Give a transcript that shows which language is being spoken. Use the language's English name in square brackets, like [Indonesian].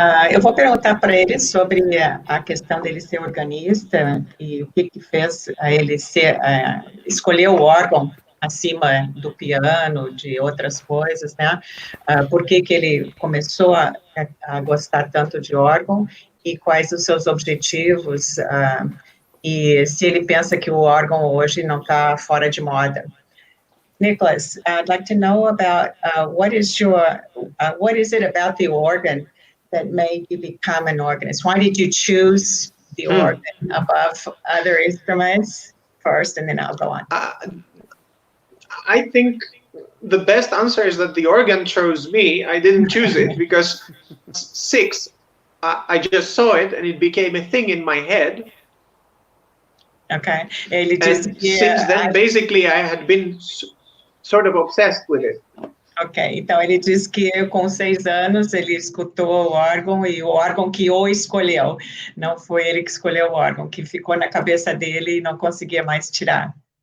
[Portuguese] Eu vou perguntar para ele sobre a questão dele ser organista e o que fez ele escolher o órgão acima do piano, de outras coisas, né? Por que ele começou a gostar tanto de órgão e quais os seus objetivos e se ele pensa que o órgão hoje não está fora de moda. [English] Nicholas, I'd like to know about what is it about the organ that made you become an organist? Why did you choose the organ above other instruments first, and then I'll go on. I think the best answer is that the organ chose me. I didn't choose it because 6, I just saw it and it became a thing in my head. [Portuguese] Okay. Ele disse [English] and since then, basically, I had been sort of obsessed with it. [Portuguese] Ok, então ele diz que com 6 anos ele escutou o órgão e o órgão que o escolheu. Não foi ele que escolheu o órgão, que ficou na cabeça dele e não conseguia mais tirar.